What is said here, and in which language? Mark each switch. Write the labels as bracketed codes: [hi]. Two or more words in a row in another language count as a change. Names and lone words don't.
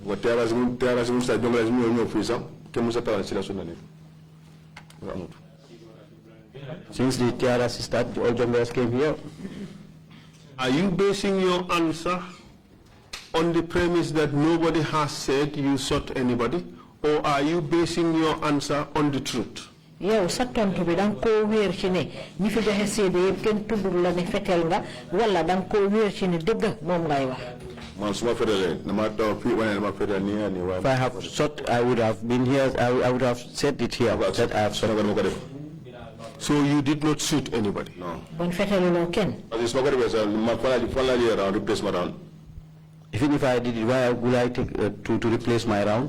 [en] Since the TRRC started, all junglers came here. Are you basing your answer on the premise that nobody has said you shot anybody, or are you basing your answer on the truth? [wo] Yow sa tontu bi dang ko wér ci ne ñi fi joxe sédé yépp kenn tuddul la ne fetel nga wala dang ko wér ci ne dëgg moom ngay wax. [en] If I have shot, I would have been here, I would have said it here that I have shot. So you did not shoot anybody? No. Even if I did it, why would I take to replace my round?